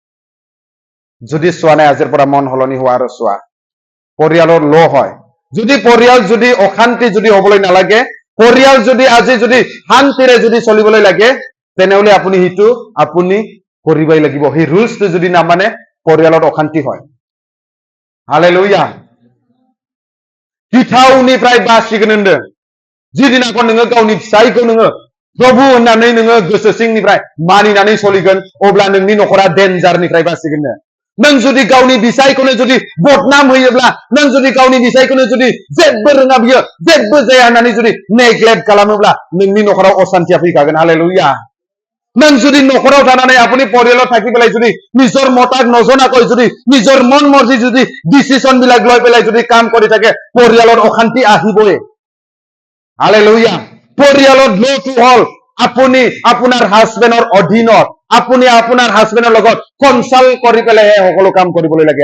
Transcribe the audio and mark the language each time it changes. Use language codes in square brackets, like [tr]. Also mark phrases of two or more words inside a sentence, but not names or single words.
[as] যদি চোৱা নাই আজিৰ পৰা মন সলনি হোৱা আৰু চোৱা। পৰিয়ালৰ ল হয়, যদি পৰিয়াল যদি অশান্তি যদি হবলৈ নালাগে, পৰিয়াল যদি আজি যদি শান্তিৰে যদি চলিবলৈ লাগে, তেনেহলে আপুনি সেইটো আপুনি কৰিবই লাগিব। সেই ৰুলছটো যদি নামানে পৰিয়ালত অশান্তি হয়। [brx] हालेलुया। गिथावनिफ्राय बासिगोन होनदों। जिदिनाखौ नोङो गावनि फिसायखौ नोङो प्रभु होननानै नोङो गोसो सिंनिफ्राय मानिनानै सोलिगोन, अब्ला नोंनि न'खरा डेन्जारनिफ्राय बासिगोन। नों जुदि गावनि बिसायखौनो जुदि बदनाम होयोब्ला, नों जुदि गावनि बिसायखौनो जुदि जेबो रोङा बियो, जेबो जाया होननानै जुदि नेग्लेक्ट खालामोब्ला नोंनि न'खराव अशान्तिया फैखागोन। हालेलुया। नों जुदि न'खराव थानानै আপুনি परियालाव थाखि पेलाय जुदि [as] নিজৰ মতাক নজনাকৈ যদি নিজৰ মন মৰ্জি যদি ডিসিশন বিলাক লৈ পেলাই যদি কাম কৰি থাকে, পৰিয়ালত অশান্তি আহিবই। হালেলুয়া। পৰিয়ালত লটো হল আপুনি আপোনাৰ হাজবেণ্ডৰ অধীনত, আপুনি আপোনাৰ হাজবেণ্ডৰ লগত কনসাল্ট কৰি পেলাইহে সকলো কাম কৰিবলৈ লাগে।